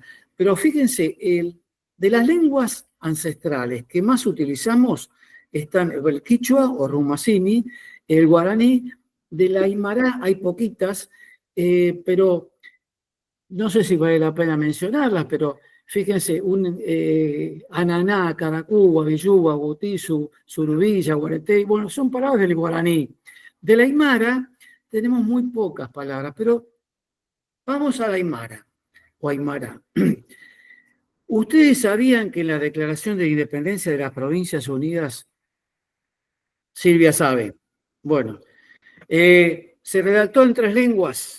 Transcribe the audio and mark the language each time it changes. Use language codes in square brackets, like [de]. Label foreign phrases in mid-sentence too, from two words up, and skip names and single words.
[es] Pero fíjense, de las lenguas ancestrales que más utilizamos están el quichua o rumacini, el guaraní, de la aymara hay poquitas, pero no sé si vale la pena mencionarlas, pero fíjense, ananá, caracú, guavillú, guabutizu, surubilla, guaretey, bueno, son palabras del guaraní. De la aymara tenemos muy pocas palabras, pero vamos a la aymara o aymara. ¿Ustedes sabían que en la Declaración de Independencia de las Provincias Unidas, Silvia sabe, bueno, se redactó en 3 lenguas?